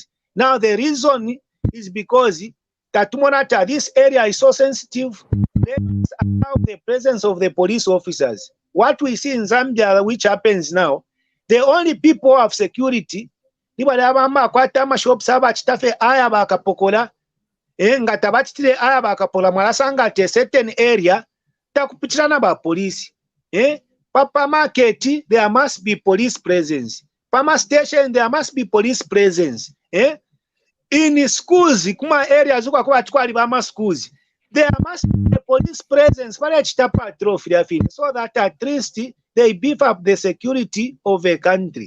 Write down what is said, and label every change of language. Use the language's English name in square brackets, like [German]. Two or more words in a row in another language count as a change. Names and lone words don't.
[English] Now the reason is because this area is so sensitive. Let's allow the presence of the police officers. what we see in Zambia, which happens now, the only people who have security, [Bemba] shops aya bakapokola, nga tabatitire aya bakapola mwalasanga [English] at a certain area, [Bemba] takupitirana ba police. [English] Papa market, there must be police presence. Pama station, there must be police presence. In schools, kuma areas schools, there must be a police presence so that at least they beef up the security of a country.